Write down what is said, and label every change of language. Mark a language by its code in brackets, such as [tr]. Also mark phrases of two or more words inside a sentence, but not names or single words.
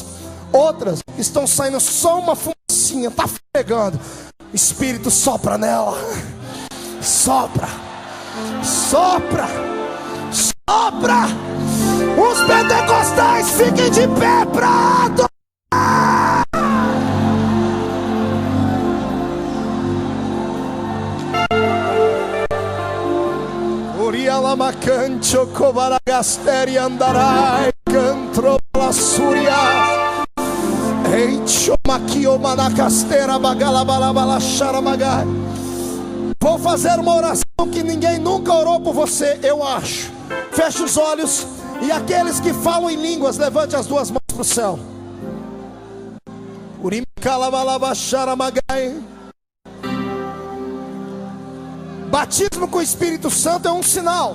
[pt] Outras estão saindo só uma fumacinha, está pegando. Espírito sopra nela. Sopra. Sopra. Sopra. Os pentecostais fiquem de pé para adorar. Lama cancho covaragasteri andarai cantro la suria eicho makio manacastera bagalabalabala charamagai. Vou fazer uma oração que ninguém nunca orou por você, eu acho. Feche os olhos e aqueles que falam em línguas, levante as duas mãos para o céu. Urimikalabalaba charamagai. Batismo com o Espírito Santo é um sinal.